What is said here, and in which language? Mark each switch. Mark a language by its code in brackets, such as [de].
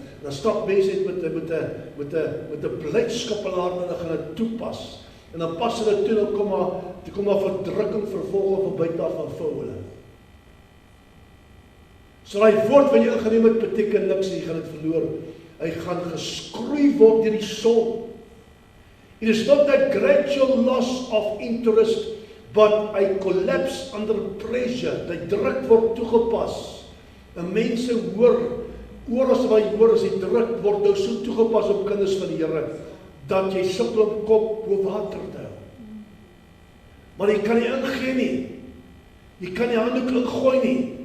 [af] En dan stap mense uit met 'n blydskap in hulle hart en gaan dit toepas. En dan pas hulle toe, dan kom maar verdrukking, vervolging van buite af van vou hulle. So daai woord wat jy ingeneem het beteken niks, jy gaan dit verloor. Hy gaan geskroei word deur die son. [en] It is not that gradual loss of interest, but a collapse under pressure. [af] Die druk word toegepas. En mense hoor, as jy hoor as die druk word nou so toegepas op kinders van die Here, dat jy sukkel om kop bo water te hou. Maar jy kan nie ingee nie. Jy kan nie handdoek ingooi nie.